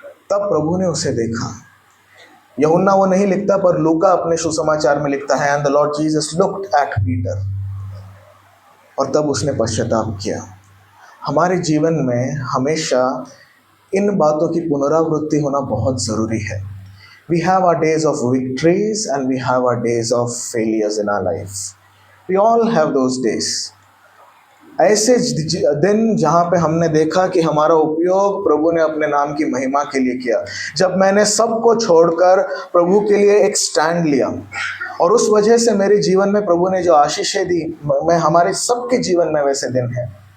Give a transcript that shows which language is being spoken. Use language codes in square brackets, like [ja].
[hi] तब प्रभु ने उसे देखा। यूहन्ना वो नहीं लिखता, पर लूका अपने सुसमाचार में लिखता है, [en] And the Lord Jesus looked at Peter. [hi] और तब उसने पश्चाताप किया। हमारे जीवन में हमेशा इन बातों की पुनरावृत्ति होना बहुत ज़रूरी है। [en] We have our days of victories and we have our days of failures in our life. We all have those days. [hi] ऐसे दिन जहाँ पे हमने देखा कि हमारा उपयोग प्रभु ने अपने नाम की महिमा के लिए किया, जब मैंने सबको छोड़कर प्रभु के लिए एक स्टैंड लिया, और उस वजह से मेरे जीवन में प्रभु ने जो आशीषें दी, मैं हमारे सबके जीवन में वैसे दिन हैं।